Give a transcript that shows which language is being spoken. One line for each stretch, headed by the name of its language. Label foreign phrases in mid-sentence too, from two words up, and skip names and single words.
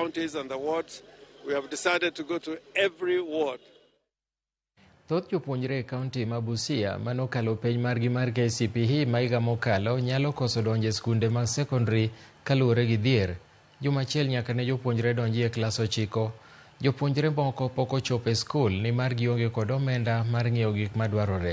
English: counties and the wards. We have decided to go to every ward.
Luo (Kenya and Tanzania): Thoth jopuonjre kaunti ma Busia manokalo penj margi mar KCPE maiga mokalo nyalo koso donje skunde mag secondary kaluwore gi dhier. Juma achiel nyaka ne jopuonjre donji e klas 9. Jopuonjre moko pok ochopo e skul ni mar gionge kod omenda mar ng'iewo gik madwarore.